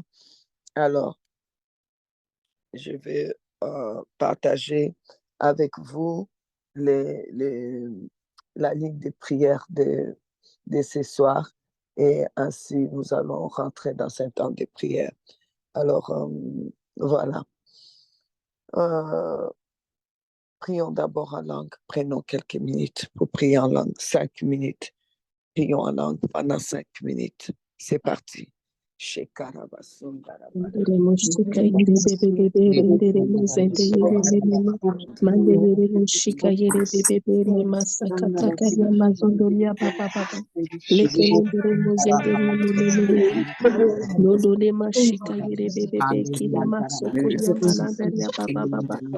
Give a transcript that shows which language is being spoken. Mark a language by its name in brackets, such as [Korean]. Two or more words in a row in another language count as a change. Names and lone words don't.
[French] Alors, je vais partager avec vous les, les, la ligne de prière de ce soir et ainsi nous allons rentrer dans un temps de prière. Alors, voilà. Euh, Prions d'abord en langue. Prenons quelques minutes pour prier en langue. 5 minutes. Prions en langue pendant 5 minutes. C'est parti. Mushika yere bebe rendere muzende yere meme mande yere mushika yere bebe ne masaka taka ya mazondo ya baba baba leke rendere muzende meme nodo le mashika yere bebe kila masoko ya malanda ya baba baba